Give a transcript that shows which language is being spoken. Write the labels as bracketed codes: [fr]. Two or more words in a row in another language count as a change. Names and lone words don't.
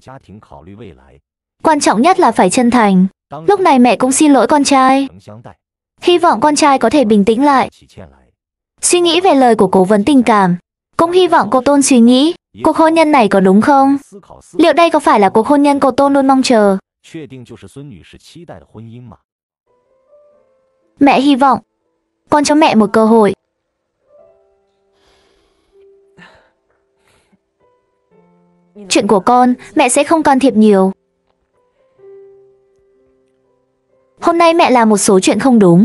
[vi] Quan trọng nhất là phải chân thành. Lúc này mẹ cũng xin lỗi con trai. Hy vọng con trai có thể bình tĩnh lại, suy nghĩ về lời của cố vấn tình cảm. Cũng hy vọng cô Tôn suy nghĩ, cuộc hôn nhân này có đúng không? Liệu đây có phải là cuộc hôn nhân cô Tôn luôn mong chờ? [zh] 确定就是孙女士期待的婚姻吗？ [vi] Mẹ hy vọng. Con cho mẹ một cơ hội. Chuyện của con, mẹ sẽ không can thiệp nhiều. Hôm nay mẹ làm một số chuyện không đúng.